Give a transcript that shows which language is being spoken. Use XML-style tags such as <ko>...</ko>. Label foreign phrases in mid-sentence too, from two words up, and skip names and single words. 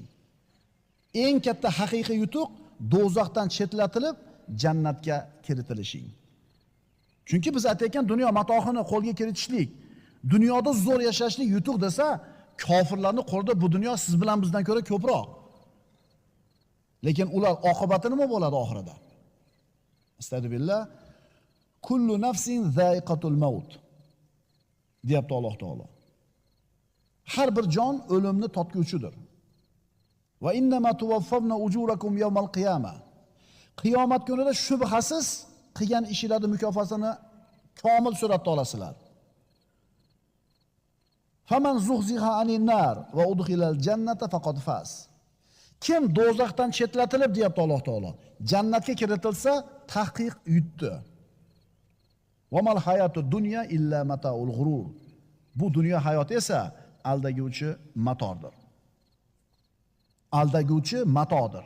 <uz>Eng katta haqiqiy yutuq do'zaxdan chetlatilib jannatga kiritilishing. Chunki biz aytayotgan dunyo matohini qo'lga kiritishlik, dunyoda zo'r yashashlik yutuq desa, kofirlarning qo'lida bu dunyo siz bilan bizdan ko'ra ko'proq. Lekin ular oqibati nima bo'ladi oxirida? Astagfirullah.</uz> <ar>كل نفس ذائقة الموت.</ar> <uz>Deyapti Alloh taolo. Har bir jon o'limni totguvchidir.</uz> <ar>وإنما توفون أجوركم يوم القيامة.</ar> <uz>Qiyomat kunida shubhasiz qilgan ishingizning mukofotini komil suratda olasizlar.</uz> <ar>فمن زحزح عن النار وأدخل الجنة فقد فاز.</ar> <uz>Kim do'zaxdan chetlatilib deyapti Alloh taolo, jannatga kiritilsa tahqiq yutdi.</uz> <ar>وما الحياة الدنيا إلا متاع الغرور.</ar> <uz>Bu dunyo hayoti esa aldaguvchi matodir. Aldaguvchi matodir.</uz>